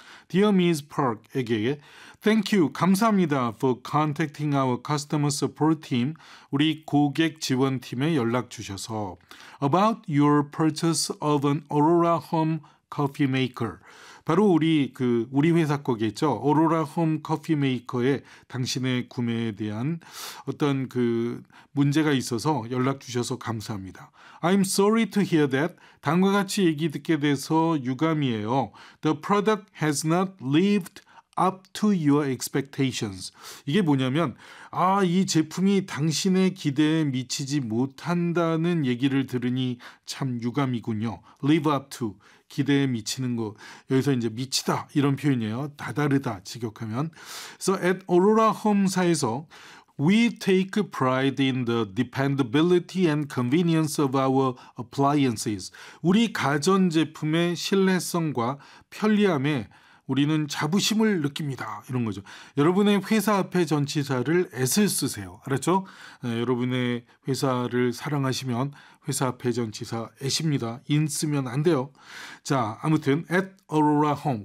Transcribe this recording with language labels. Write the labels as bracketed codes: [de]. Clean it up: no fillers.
[en] Dear Ms. Park에게 Thank you, [ko] 감사합니다 [en] for contacting our customer support team, [ko] 우리 고객 지원팀에 연락 주셔서 [en] About your purchase of an Aurora Home Coffee Maker. [ko] 바로 우리 회사 거겠죠. 오로라 홈 커피 메이커에 당신의 구매에 대한 어떤 그 문제가 있어서 연락 주셔서 감사합니다. [en] I'm sorry to hear that. [ko] 다음과 같이 얘기 듣게 돼서 유감이에요. [en] The product has not lived up to your expectations. [ko] 이게 뭐냐면 이 제품이 당신의 기대에 미치지 못한다는 얘기를 들으니 참 유감이군요. Live up to 기대에 미치는 거 여기서 이제 미치다 이런 표현이에요. 다다르다 직역하면. [en] So at Aurora Home사에서 We take pride in the dependability and convenience of our appliances. [ko] 우리 가전 제품의 신뢰성과 편리함에 우리는 자부심을 느낍니다. 이런 거죠. 여러분의 회사 앞에 전치사를 S를 쓰세요. 알았죠? 여러분의 회사를 사랑하시면 회사 앞에 전치사 S입니다. 인 쓰면 안 돼요. 자, 아무튼 at Aurora Home.